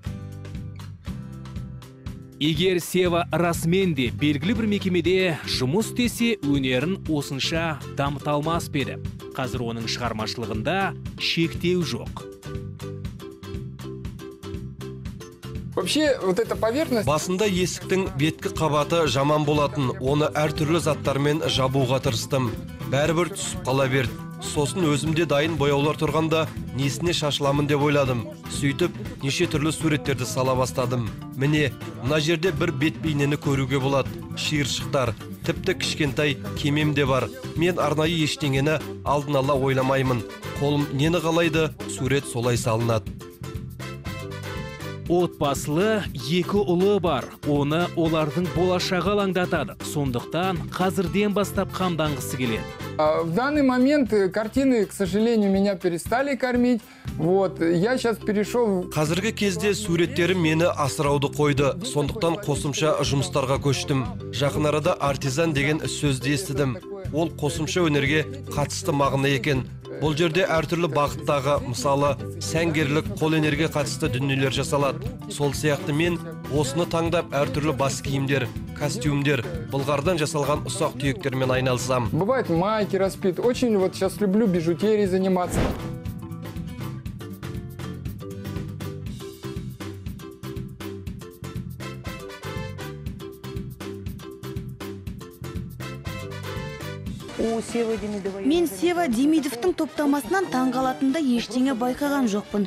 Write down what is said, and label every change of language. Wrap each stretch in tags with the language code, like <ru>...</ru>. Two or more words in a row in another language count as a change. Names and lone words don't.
<kk>Егер Сева расмен де белгілі бір мекемеде жұмыс істесе, өнерін осынша дамыта алмас еді. Қазір оның шығармашылығында шектеу жоқ.</kk> <ru>Вообще, вот эта поверхность...</ru> <kk>Басында есіктің беткі қабаты жаман болатын, оны әртүрлі заттармен жабуға тырыстым. Бәрібір түсіп қала берді. Сосын өзімде дайын бояулар тұрғанда несіне шашыламын деп ойладым. Сөйтіп, неше түрлі суреттерді сала бастадым. Міне, мына жерде бір бет бейнені көруге болады. Шиыршықтар, тіпті кішкентай кемем де бар. Мен арнайы ештеңені алдын ала ойламаймын. Қолым нені қалайды, сурет солай салынады. Отбасылы екі ұлы бар. Оны олардың болашағы алаңдатады. Сондықтан қазірден бастап қамданғысы келеді.</kk> <ru>В данный момент картины, к сожалению, меня перестали кормить. Вот, я сейчас перешел...</ru> <kk>Қазіргі кезде суреттерім мені асырауды қойды. Сондықтан қосымша жұмыстарға көштім. Жақын арада артизан деген сөзді естідім. Ол қосымша өнерге қатысты мағына екен. Бұл жерде әртүрлі бағыттағы, мысалы, сәнгерлік, қолөнерге қатысты дүниелер жасалады. Сол сияқты мен осыны таңдап әртүрлі бас киімдер, костюмдер, былғардан жасалған ұсақ түйектермен айналысам.</kk> <ru>Бывает майки распит. Очень вот сейчас люблю бижутерией заниматься.</ru> <kk>Мен Сева Демидовтың топтамасынан таңғалатында ештеңе байқаған жоқпын.</kk>